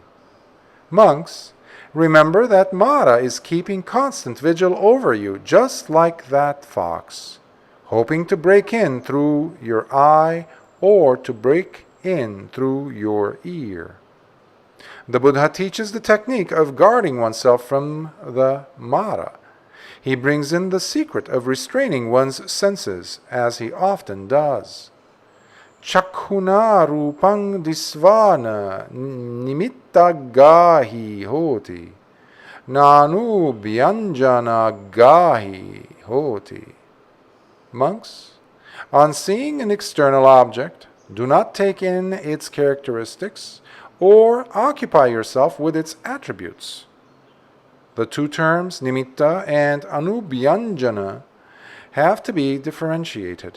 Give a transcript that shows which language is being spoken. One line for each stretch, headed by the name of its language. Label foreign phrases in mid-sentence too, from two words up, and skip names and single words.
English: Monks, remember that Mara is keeping constant vigil over you, just like that fox, hoping to break in through your eye or to break in through your ear. The Buddha teaches the technique of guarding oneself from the Mara. He brings in the secret of restraining one's senses, as he often does.
Pali: Chakhuna rupang disvana nimitta gahi hoti, nanu bhyanjana gahi hoti.
English: Monks, on seeing an external object, do not take in its characteristics or occupy yourself with its attributes. The two terms, nimitta and anubhyanjana, have to be differentiated.